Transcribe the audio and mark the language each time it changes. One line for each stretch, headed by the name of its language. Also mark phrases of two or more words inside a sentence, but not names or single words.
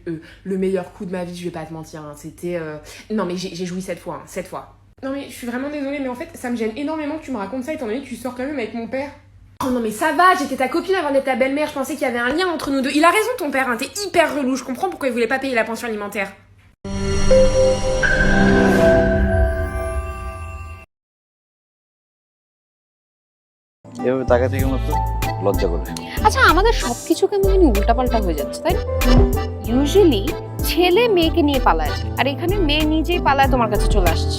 French: Le meilleur coup de ma vie, je vais pas te mentir. Hein. C'était... Non mais j'ai joui 7 fois. Hein, 7 fois. Non mais je suis vraiment désolée, mais en fait, ça me gêne énormément que tu me racontes ça étant donné que tu sors quand même avec mon père. Oh non mais ça va, j'étais ta copine avant d'être ta belle-mère. Je pensais qu'il y avait un lien entre nous deux. Il a raison ton père, hein, t'es hyper relou. Je comprends pourquoi il voulait pas payer la pension alimentaire.
Bangla: এভাবে তাকায় থেকে মতো লজ্জা করে। আচ্ছা আমাদের সবকিছু কেমন জানি উল্টাপাল্টা হয়ে যাচ্ছে তাই না? ইউজুয়ালি ছেলে মেয়েকে নিয়ে পালায় যায় আর এখানে মেয়ে নিজেই পালায় তোমার কাছে চলে আসছে।